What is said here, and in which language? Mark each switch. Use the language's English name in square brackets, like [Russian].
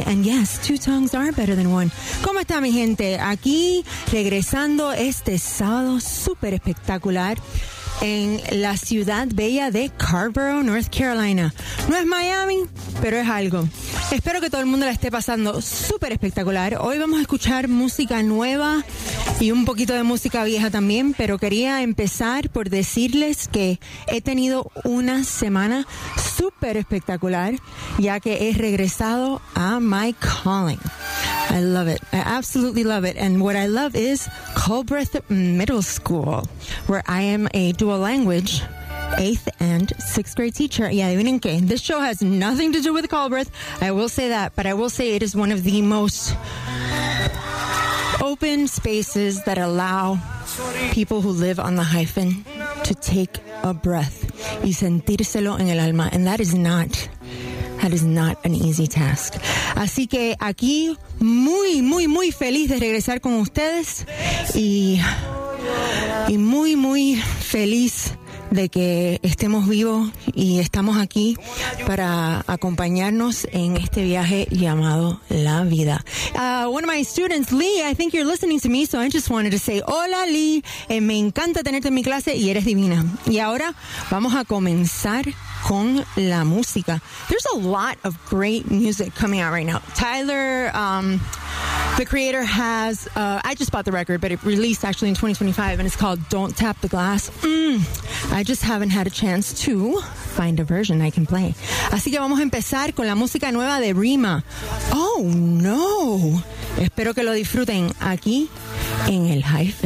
[English] And yes, two tongues are better than one. [Spanish] ¿Cómo está mi gente? Aquí regresando este sábado súper espectacular en la ciudad bella de Carrboro, North Carolina. No es Miami, pero es algo. Espero que todo el mundo la esté pasando súper espectacular. Hoy vamos a escuchar música nueva y un poquito de música vieja también, pero quería empezar por decirles que he tenido una semana súper espectacular, ya que he regresado a [English] my calling. I love it. I absolutely love it. And what I love is Culbreth Middle School, where I am a dual language 8th and 6th grade teacher. Yeah, even in K. This show has nothing to do with Culbreth. I will say that, but I will say it is one of the most open spaces that allow people who live on the hyphen to take a breath [Spanish] y sentírselo en el alma. [English] And that is not an easy task. [Spanish] Así que aquí, muy, muy, muy feliz de regresar con ustedes y muy, muy feliz de que estemos vivos y estamos aquí para acompañarnos en este viaje llamado la vida. [English] One of my students, Lee, I think you're listening to me, so I just wanted to say, [Spanish] hola Lee, me encanta tenerte en mi clase y eres divina. Y ahora vamos a comenzar con la música. [English] There's a lot of great music coming out right now. Tyler, the creator has, I just bought the record, but it released actually in 2025, and it's called Don't Tap the Glass. I just haven't had a chance to find a version I can play. [Spanish] Así que vamos a empezar con la música nueva de Rima. Oh, no. Espero que lo disfruten aquí en el hyphen.